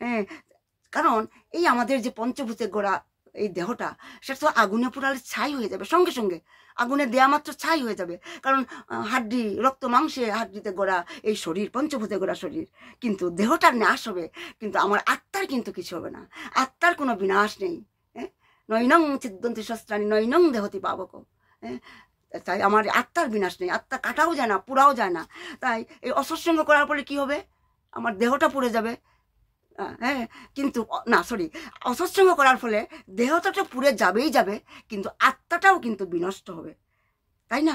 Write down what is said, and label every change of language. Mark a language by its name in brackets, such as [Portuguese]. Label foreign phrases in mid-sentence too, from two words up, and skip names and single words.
[Bangla] কারণ এই আমাদের যে পঞ্চভূতে গড়া এই দেহটা, সেটা তো আগুনে পোড়ালে ছাই হয়ে যাবে, সঙ্গে সঙ্গে আগুনে দেয়া মাত্র ছাই হয়ে যাবে। কারণ হাড্ডি, রক্ত মাংসে হাড্ডিতে গড়া এই শরীর, পঞ্চভূতে গড়া শরীর, কিন্তু দেহটার নাশ হবে, কিন্তু আমার আত্মার কিন্তু কিছু হবে না। আত্মার কোনো বিনাশ নেই। [Sanskrit] নৈনং ছিদ্যন্তি শস্ত্রাণি নৈনং দেহতি পাবক। [Bangla] তাই আমার আত্মার বিনাশ নেই, আত্মা কাটাও যায় না, পুরাও যায় না। তাই এই অসৎসঙ্গ করার ফলে কি হবে? আমার দেহটা পুড়ে যাবে, হ্যাঁ, কিন্তু না সরি, অসৎসঙ্গ করার ফলে দেহটা তো পুড়ে যাবেই যাবে, কিন্তু আত্মাটাও কিন্তু বিনষ্ট হবে, তাই না?